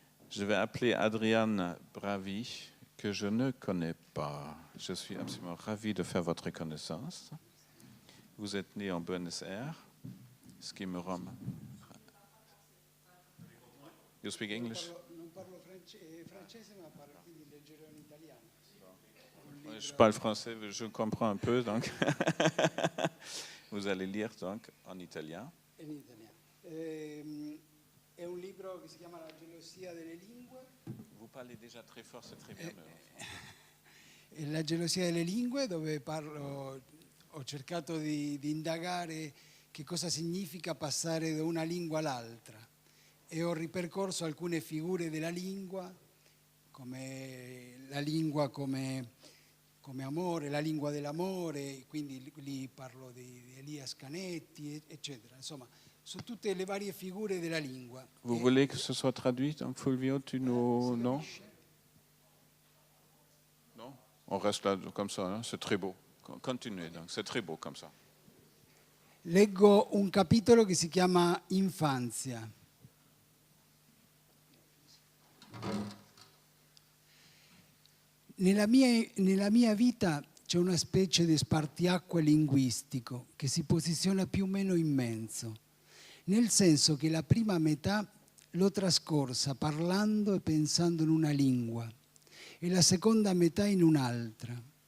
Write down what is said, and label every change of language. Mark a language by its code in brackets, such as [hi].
[fr] Je vais appeler Adriane Bravi, que je ne connais pas. Je suis absolument ravi de faire votre connaissance. Vous êtes né en Buenos Aires, ce qui me rend... [en] You speak English? [it] Non parlo francese, ma parlo quindi leggerò in italiano. [fr] Je parle français, je comprends un peu, donc vous allez lire donc en italien. [it] In italiano. È un libro che si chiama La gelosia delle lingue. [fr] Vous parlez déjà très fort, c'est très bien. [it] È La gelosia delle lingue, dove ho cercato di indagare che cosa significa passare da una lingua all'altra e ho ripercorso alcune figure della lingua, come la lingua come amore, la lingua dell'amore, quindi lì parlo di Elias Canetti, eccetera. Insomma, su tutte le varie figure della lingua. [fr] Vous voulez que ce soit traduit, donc Fulvio, tu nous... Non? Non? On reste là comme ça, hein? C'est très beau. Continuez, donc c'est très beau comme ça. [it] Leggo un capitolo che si chiama Infanzia. Nella mia vita c'è una specie di spartiacque linguistico che si posiziona più o meno in mezzo, nel senso che la prima metà l'ho trascorsa parlando e pensando in una lingua e la seconda metà in un'altra.